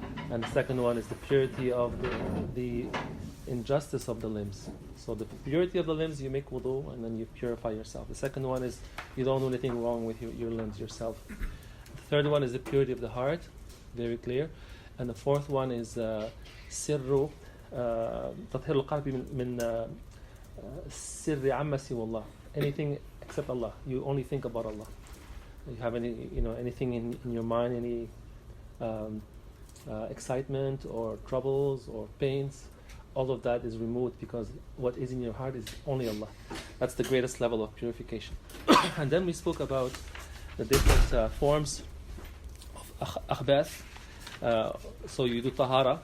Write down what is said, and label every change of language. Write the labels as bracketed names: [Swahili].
[English] And the second one is the purity of the injustice of the limbs. So the purity of the limbs, you make wudu and then you purify yourself. The second one is you don't do anything wrong with your limbs yourself. The third one is the purity of the heart, very clear. And the fourth one is sirru, [Arabic] تطهير القلب من سر عما سوى الله. [English] Anything except Allah. You only think about Allah. You have anything in your mind, any excitement or troubles or pains, all of that is removed because what is in your heart is only Allah. That's the greatest level of purification. And then we spoke about the different forms of akhbath. So you do tahara.